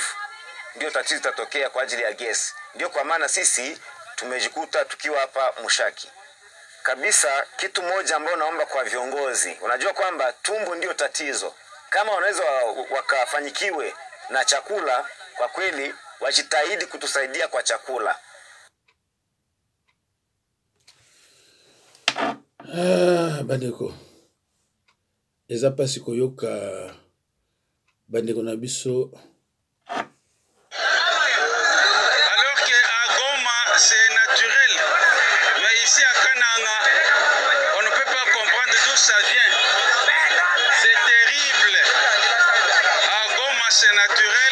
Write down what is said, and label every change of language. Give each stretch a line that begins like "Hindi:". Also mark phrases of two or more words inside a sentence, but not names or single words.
Swahili: Ndio tatizo itatokea kwa ajili ya gas. Ndio kwa maana sisi tumejikuta tukiwa hapa Mushaki. Kabisa kitu moja ambao naomba kwa viongozi. Unajua kwamba tumbo ndio tatizo. Kama wanaweza wakafanyikiwe na chakula, kwa kweli wajitahidi kutusaidia kwa chakula.
Lingala: Bandeko. Eza pasi koyoka bandeko na biso.
French: Alors qu'à Goma, c'est naturel. Mais ici à Kananga, on ne peut pas comprendre d'où ça vient. C'est terrible. À Goma, c'est naturel.